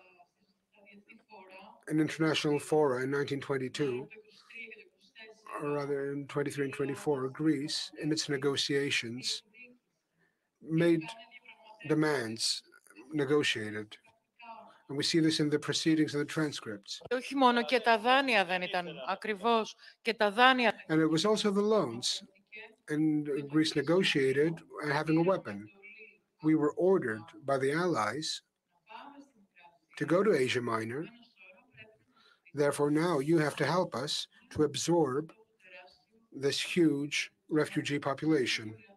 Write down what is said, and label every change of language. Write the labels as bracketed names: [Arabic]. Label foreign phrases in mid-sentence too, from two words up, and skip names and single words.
[English] an international fora in 1922, or rather in 23 and 24, Greece, in its negotiations, made demands, negotiated. And we see this in the proceedings and the transcripts. [Greek] Όχι μόνο και τα δάνεια δεν ήταν ακριβώς και τα δάνεια. [English] And it was also the loans. And Greece negotiated having a weapon. We were ordered by the Allies to go to Asia Minor. Therefore, now you have to help us to absorb this huge refugee population.